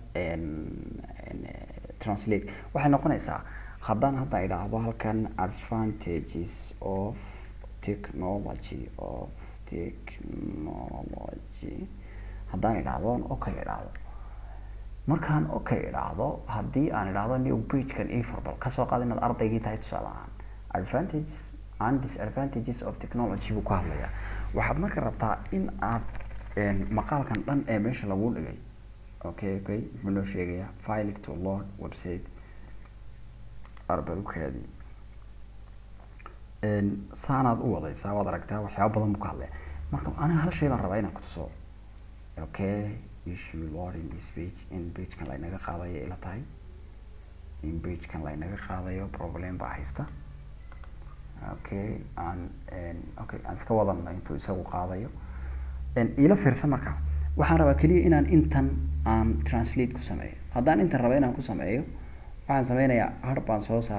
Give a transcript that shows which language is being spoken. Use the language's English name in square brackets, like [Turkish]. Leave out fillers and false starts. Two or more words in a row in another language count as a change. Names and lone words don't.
[Somali] translate waxay noqonaysaa haddaan hadda idhaahdo halkan [English] advantages of technology [Somali] haddaan idhaahdo okay idhaahdo markaan okay idhaahdo haddii aan idhaahdo [English] new page- [Somali] kan ii farbal kasoo qaad inaad ardaygii tahay tusaale ahaan [English] advantages and disadvantages of technology [Somali] buu ku hadlayaa waxaad marka rabtaa in aad maqaalkan dhan ee meesha lagu dhigay okay muxuu noo sheegayaa [English] file to load website [Somali] arbalukaadii saanaad u wadaysaa waad aragtaa waxyaaba badan buu ka hadlaya marka aniga hal shay baan rabaa inaan ku tuso okay [English] issue loading this page [Somali] in page-kan laynaga qaadayo ila tahay in page-kan laynaga qaadayo problem baa haysta okay aan iska wadana intuu isagu qaadayo ila fiirsan markaa waxaan rabaa kaliya inaan intan aan translate ku sameeyo haddaan intan raba inaan ku sameeyo waxaan sameynayaa har baan soo